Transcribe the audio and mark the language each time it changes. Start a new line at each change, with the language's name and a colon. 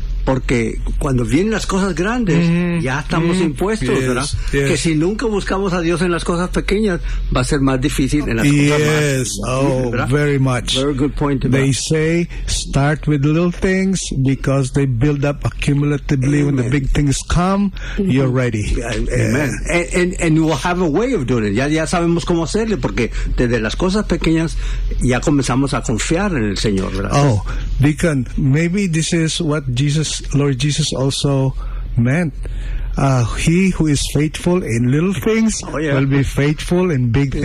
Spanish: Porque cuando vienen las cosas grandes, ya estamos impuestos, ¿verdad?
English: Yes.
Spanish: Que si nunca buscamos a Dios en las cosas pequeñas, va a ser más difícil en las cosas grandes.
English: Yes,
Spanish: más,
English: oh, very much. Very good point. They say, start with little things, because they build up accumulatively. Amen. When the big things come, you're ready. Amen. Yeah. And we'll have a way of doing it.
Spanish: Ya sabemos cómo hacerle, porque desde las cosas pequeñas, ya comenzamos a confiar en el Señor, ¿verdad?
English: Oh, Deacon, maybe this is what Lord Jesus also meant. He who is faithful in little things will be faithful in big things.